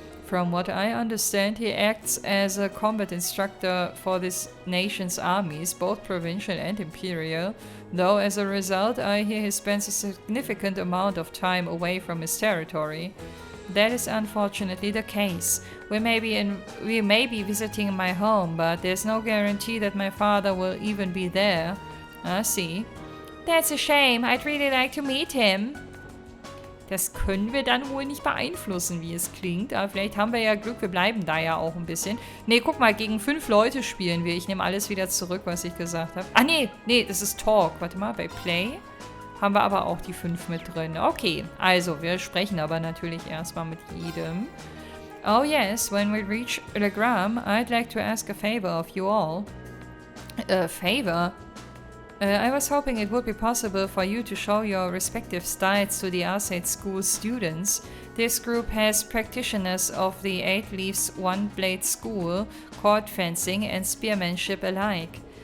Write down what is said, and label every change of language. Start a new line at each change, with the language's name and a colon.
English: From what I understand, he acts as a combat instructor for this nation's armies, both provincial and imperial, though as a result I hear he spends a significant amount of time away from his territory. That is unfortunately the case. We may be visiting my home, but there's no guarantee that my father will even be there. I see. That's a shame. I'd really like to meet him.
German: Das können wir dann wohl nicht beeinflussen, wie es klingt. Aber vielleicht haben wir ja Glück, wir bleiben da ja auch ein bisschen. Ne, guck mal, gegen 5 Leute spielen wir. Ich nehme alles wieder zurück, was ich gesagt habe. Ah, nee, das ist Talk. Warte mal, bei Play haben wir aber auch die 5 mit drin. Okay, also, wir sprechen aber natürlich erstmal mit jedem.
English: Oh yes, when we reach Legram, I'd like to ask a favor of you all. A favor? I was hoping it would be possible for you to show your respective styles to the Arcade School students. This group has practitioners of the 8 Leaves One Blade School, court fencing and spearmanship alike.